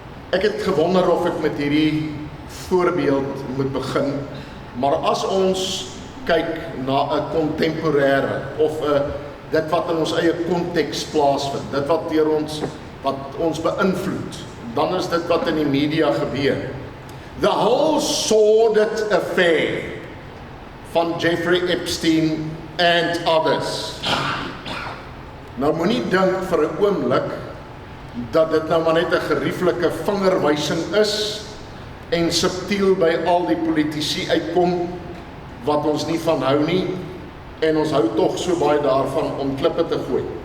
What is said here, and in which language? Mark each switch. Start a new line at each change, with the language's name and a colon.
Afrikaans: Ek het gewonder of ek met hierdie voorbeeld moet begin, maar as ons kyk na 'n kontemporêre of dit wat in ons eie konteks plaasvind, dit wat ons beïnvloed, dan is dit wat in die media gebeur.
English: The whole sordid affair van Jeffrey Epstein and others.
Afrikaans: Nou moenie dink vir 'n oomblik dat dit nou maar net 'n gerieflike vingerwysing is en subtiel by al die politici uitkom wat ons nie van hou nie, en ons hou tog so baie daarvan om klippe te gooi.